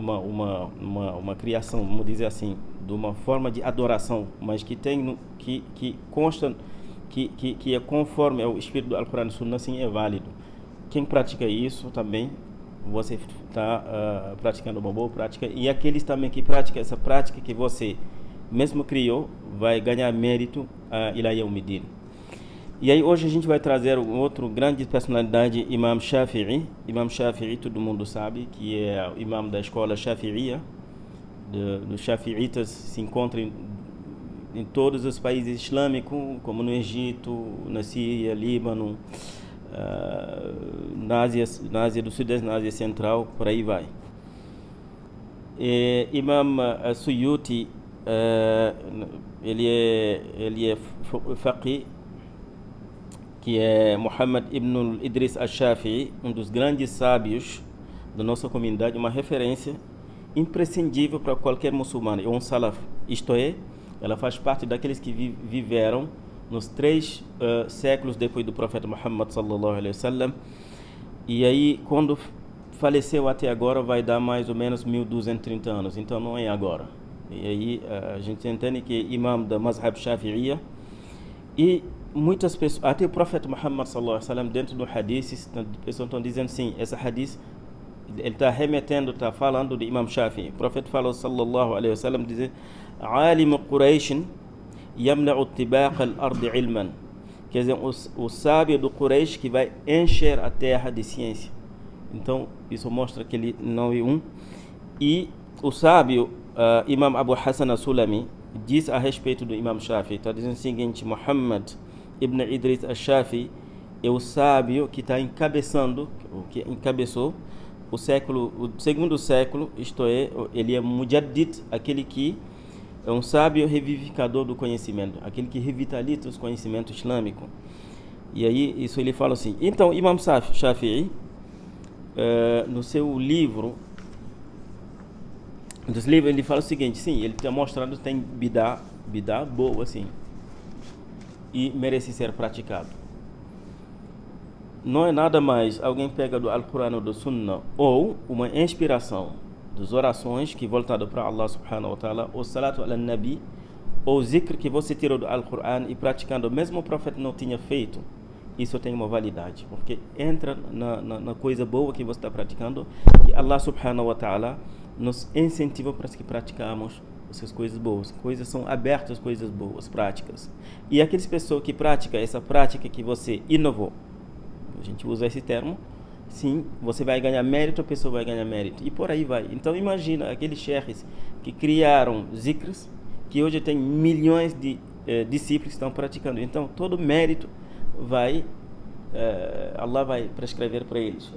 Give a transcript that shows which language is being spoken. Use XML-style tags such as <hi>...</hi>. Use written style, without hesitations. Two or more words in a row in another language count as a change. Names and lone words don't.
<pt>uma criação, vamos dizer assim, de uma forma de adoração, mas que tem que consta que é conforme ao espírito do Alcorão e Sunna, sim, é válido. Quem pratica isso também, você está praticando uma boa prática, e aqueles também que praticam essa prática que você mesmo criou, vai ganhar mérito</pt> <ar>إلى يوم الدين.</ar> <pt>E aí hoje a gente vai trazer um outro grande personalidade, Imam Shafi'i. Imam Shafi'i, todo mundo sabe que é o imam da escola Shafi'iyya, dos Shafi'itas, se encontra em todos os países islâmicos, como no Egito, na Síria, Líbano, na Ásia do Sudeste, na Ásia Central, por aí vai. Imam Suyuti, ele é faqih, que é Muhammad ibn Idris al-Shafi'i, um dos grandes sábios da nossa comunidade, uma referência imprescindível para qualquer muçulmano, é um salaf, isto é, ela faz parte daqueles que viveram nos 3 séculos depois do profeta Muhammad</pt> <ar>صلى الله عليه وسلم,</ar> <pt>e aí quando faleceu até agora vai dar mais ou menos 1230 anos, então não é agora. E aí a gente entende que é imam da mazhab Shafi'iyya, e muitas pessoas, até o profeta Muhammad</pt> <ar>صلى الله عليه وسلم,</ar> <pt>dentro do hadith, as pessoas estão dizendo sim, esse hadith ele está remetendo, está falando de Imam Shafi'i. O profeta falou</pt> <ar>صلى الله عليه وسلم,</ar> <pt>diz:</pt> <ar>"عالم قريش يملأ طباق الأرض علما",</ar> <pt>quer dizer, o sábio do Quraysh que vai encher a terra de ciência. Então isso mostra que ele não é um. E o sábio Imam Abu Hassan al-Sulami diz a respeito do Imam Shafi'i, está dizendo o seguinte: Muhammad ibn Idris al-Shafi'i é o sábio que está encabeçando, que encabeçou o segundo século, isto é, ele é mujaddid, aquele que é um sábio revivificador do conhecimento, aquele que revitaliza os conhecimentos islâmicos. E aí, isso ele fala assim. Então, Imam Shafi'i, no seu livro, ele fala o seguinte, sim, ele está mostrando que tem bid'ah boa, assim, e merece ser praticado. Não é nada mais, alguém pega do Alcorão ou do Sunna, ou uma inspiração das orações que voltado para</pt> <ar>الله سبحانه وتعالى,</ar> <pt>o</pt> <ar>الصلاة على النبي,</ar> <pt>ou zikr que você tirou do Alcorão e praticando, mesmo o profeta não tinha feito, isso tem uma validade, porque entra na coisa boa que você está praticando, que</pt> <ar>الله سبحانه وتعالى</ar> <pt>nos incentiva para que praticamos essas coisas boas. Coisas são abertas, coisas boas, práticas. E aquelas pessoas que praticam essa prática que você inovou, a gente usa esse termo, sim, você vai ganhar mérito, a pessoa vai ganhar mérito, e por aí vai. Então imagina aqueles sheikhs que criaram zikrs, que hoje tem milhões de discípulos que estão praticando, então todo mérito vai, Allah vai prescrever para eles.</pt>